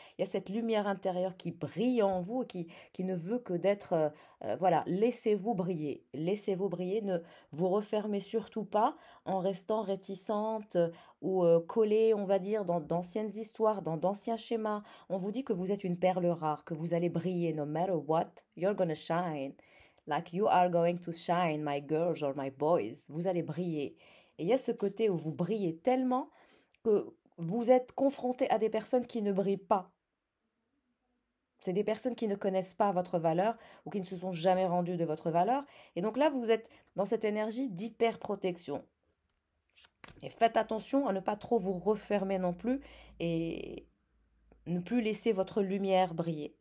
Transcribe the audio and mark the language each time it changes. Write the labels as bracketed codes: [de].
[fr] Il y a cette lumière intérieure qui brille en vous et qui ne veut que d'être... voilà, laissez-vous briller. Laissez-vous briller. Ne vous refermez surtout pas en restant réticente ou collée, on va dire, dans d'anciennes histoires, dans d'anciens schémas. On vous dit que vous êtes une perle rare, que vous allez briller. [en] No matter what, you're gonna shine. Like you are going to shine, my girls or my boys. [fr] Vous allez briller. Et il y a ce côté où vous brillez tellement que vous êtes confronté à des personnes qui ne brillent pas. C'est des personnes qui ne connaissent pas votre valeur ou qui ne se sont jamais rendues de votre valeur. Et donc là, vous êtes dans cette énergie d'hyper-protection. Et faites attention à ne pas trop vous refermer non plus et ne plus laisser votre lumière briller.